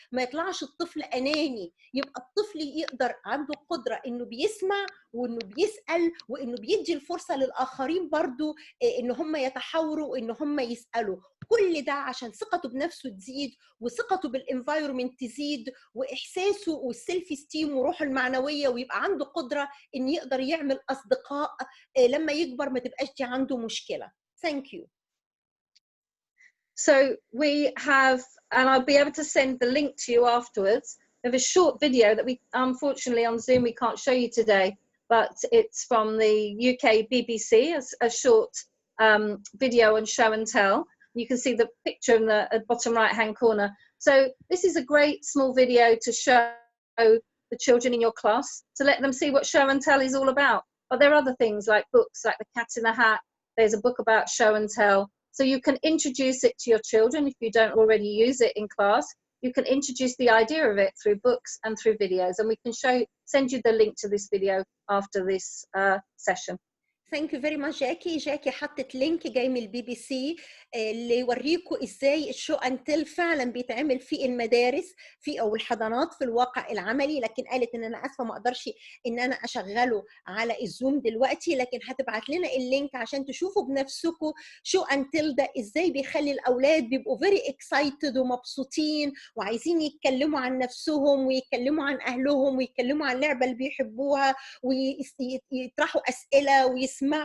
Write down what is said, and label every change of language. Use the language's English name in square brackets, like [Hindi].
[Arabic] ما يطلعش الطفل أناني، يبقى الطفل يقدر عنده قدرة إنه بيسمع وإنه بيسأل وإنه بيدي الفرصة للآخرين برضو إن هم يتحاوروا وإن هم يسألوا. كل ده عشان ثقته بنفسه تزيد، وثقته بالانفايرمنت تزيد، وإحساسه والسيلف ستيم وروحه المعنوية، ويبقى عنده قدرة إن يقدر يعمل أصدقاء لما يكبر ما تبقاش دي عنده مشكلة. [English] Thank you. So we have, and I'll be able to send the link to you afterwards, of a short video that we, unfortunately on Zoom, we can't show you today, but it's from the UK BBC, a short video on show and tell. You can see the picture in the bottom right-hand corner. So this is a great small video to show the children in your class, to let them see what show and tell is all about. But there are other things like books, like The Cat in the Hat, There's a book about show and tell. So you can introduce it to your children if you don't already use it in class. You can introduce the idea of it through books and through videos, and we can send you the link to this video after this session. Thank you very much Jackie. [Arabic] جاكي حطت لينك جاي من الBBC اللي يوريكم ازاي الشو اند تيل فعلا بيتعمل في المدارس في او الحضانات في الواقع العملي، لكن قالت ان انا اسفه ما اقدرش ان انا اشغله على الزوم دلوقتي، لكن هتبعت لنا اللينك عشان تشوفوا بنفسكم شو اند تيل ده ازاي بيخلي الاولاد بيبقوا [English] very excited [Arabic] ومبسوطين وعايزين يتكلموا عن نفسهم ويتكلموا عن اهلهم ويتكلموا عن اللعبه اللي بيحبوها ويطرحوا اسئله ويسمعوا.